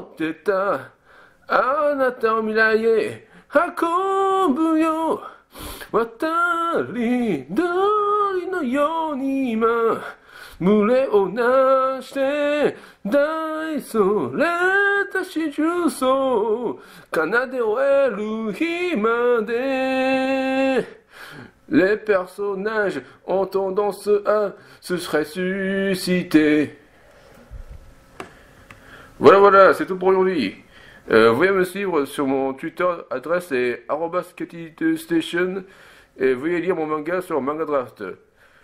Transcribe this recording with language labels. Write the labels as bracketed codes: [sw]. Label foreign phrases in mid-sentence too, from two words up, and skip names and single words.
[ja] ってたあなたを未来へ運ぶよ渡り鳥のように今群れをなして大それた四重奏奏で終える日まで [fr] Les personnages ont tendance à se ressusciter. Voilà, c'est tout pour aujourd'hui. Vous pouvez me suivre sur mon Twitter, adresse est @station et veuillez lire mon manga sur Manga Draft.